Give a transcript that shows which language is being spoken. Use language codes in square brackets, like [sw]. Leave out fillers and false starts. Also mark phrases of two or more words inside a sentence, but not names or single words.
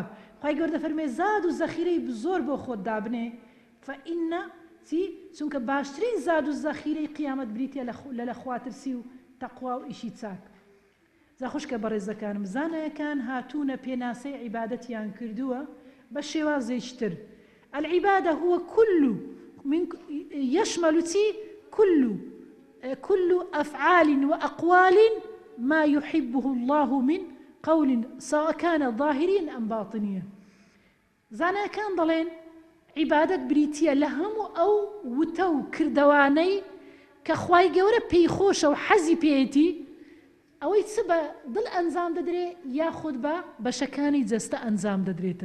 [ckb] خوای گەورە دەفەرمێ زاد و زەخیرەی زۆر بۆ خۆت دابنێ، فەئینە چونکە باشترین زاد و زەخیرەی قیامەت بریتە لە خواترسی و تەقوا و ئیشی چاک. زا خوشکە بەڕێزەکانم زانایەکان هاتوونە پێناسەی عیبادەتیان کردووە بە شێوازێکتر. [ar] العیبادە هو يشمل كل أفعال وأقوال ما يحبه الله من قول سواء كان ظاهريا أم باطنيا. [ckb] زانایەکان دەڵێن عیبادەت بریتیە لە هەموو ئەو وتە و کردەوانەی کە خوای گەورە پێی خۆشە و حەزی پێیەتی، ئەوەی چ بە دڵ ئەنجام دەدرێ یاخود بە بەشەکانی جەستە ئەنجام دەدرێتن.